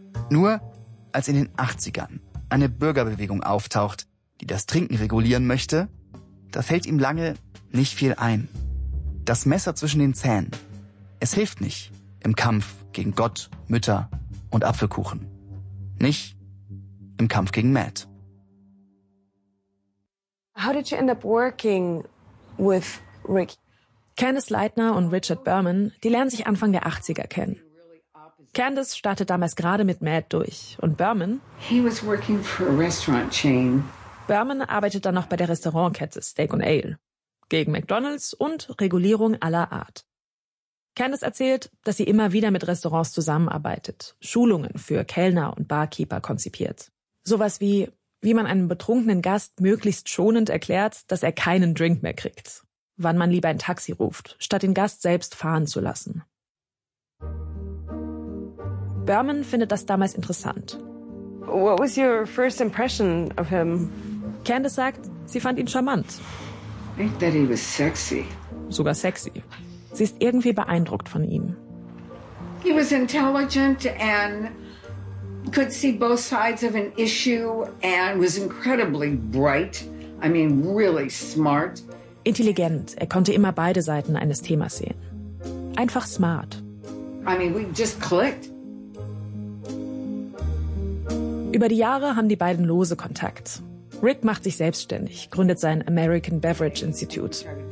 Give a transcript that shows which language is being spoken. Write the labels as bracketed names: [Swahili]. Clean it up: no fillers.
[German] Nur als in den 80ern eine Bürgerbewegung auftaucht, die das Trinken regulieren möchte, da fällt ihm lange nicht viel ein. Das Messer zwischen den Zähnen, es hilft nicht im Kampf gegen Gott, Mütter und Apfelkuchen. Nicht im Kampf gegen Matt. [English] How did you end up working with Ricky? [German] Candace Leitner und Richard Berman, die lernen sich Anfang der 80er kennen. Candace startet damals gerade mit Matt durch. Und Berman? [English] He was working for a restaurant chain. [German] Berman arbeitet dann noch bei der Restaurantkette Steak and Ale. Gegen McDonald's und Regulierung aller Art. Candace erzählt, dass sie immer wieder mit Restaurants zusammenarbeitet, Schulungen für Kellner und Barkeeper konzipiert. Sowas wie, wie man einem betrunkenen Gast möglichst schonend erklärt, dass er keinen Drink mehr kriegt. Wann man lieber ein Taxi ruft, statt den Gast selbst fahren zu lassen. Berman findet das damals interessant. [English] What was your first impression of him? [German] Candace sagt, sie fand ihn charmant. [English] I thought he was sexy. [German] Sogar sexy. Sie ist irgendwie beeindruckt von ihm. [English] He was intelligent and could see both sides of an issue and was incredibly bright. I mean, really smart. [German] Intelligent. Er konnte immer beide Seiten eines Themas sehen. Einfach smart. [English] I mean, we just clicked. [German] Über die Jahre haben die beiden lose Kontakt. Rick macht sich selbstständig, gründet sein American Beverage Institute.